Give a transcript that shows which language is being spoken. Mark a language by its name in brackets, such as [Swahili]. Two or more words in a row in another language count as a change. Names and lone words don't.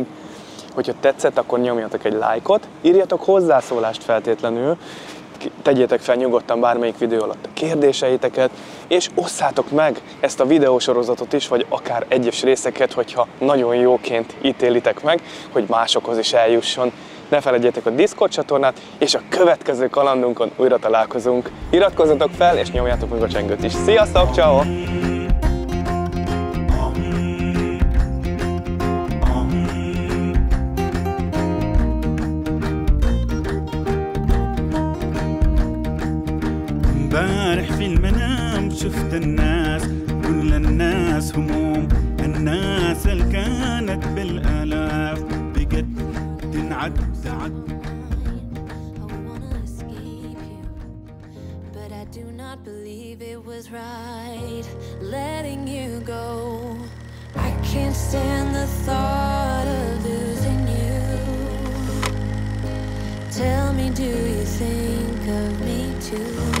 [Hungarian] Hogyha tetszett, akkor nyomjatok egy lájkot, írjatok hozzászólást feltétlenül, tegyétek fel nyugodtan bármelyik videó alatt a kérdéseiteket, és osszátok meg ezt a videósorozatot is, vagy akár egyes részeket, hogyha nagyon jóként ítélitek meg, hogy másokhoz is eljusson. Ne felejtjétek a Discord csatornát, és a következő kalandunkon újra találkozunk. Iratkozzatok fel, és nyomjátok meg a csengőt is. Sziasztok, ciao! [Arabic] امبارح في المنام شفت الناس كل الناس هموم الناس اللي كانت بالآلاف بقت تنعد [English] But I do not believe it was right letting you go. I can't stand the thought of losing you. Tell me, do you think of me too?